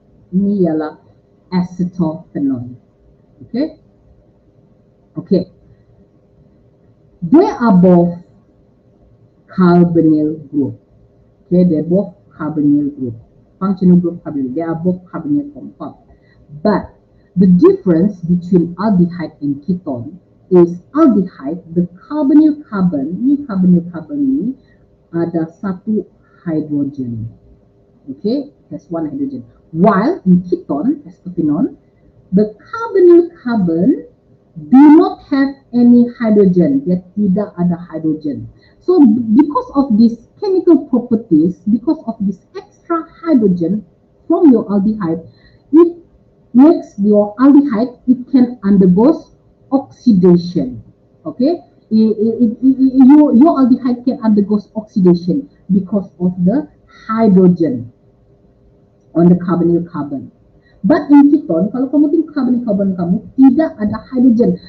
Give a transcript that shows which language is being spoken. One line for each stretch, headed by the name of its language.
Malay: Ini ialah acetophenone.
English: Okay. They are both carbonyl group. Okay, they're both carbonyl group. Functional group carbonyl. They are both carbonyl compound. But the difference between aldehyde and ketone is aldehyde, the carbonyl carbon
Malay: ni ada satu
English: hydrogen. Okay, has one hydrogen. While in ketone, acetophenone, the carbonyl carbon do not have any hydrogen.
Malay: Dia tidak ada hydrogen.
English: So because of these chemical properties, because of this extra hydrogen from your aldehyde, it makes your aldehyde, it can undergo oxidation. Okay, your aldehyde can undergo oxidation because of the hydrogen on the carbonyl carbon. But in ketone,
Malay: kalau kamu tengok carbon kamu tidak ada hydrogen.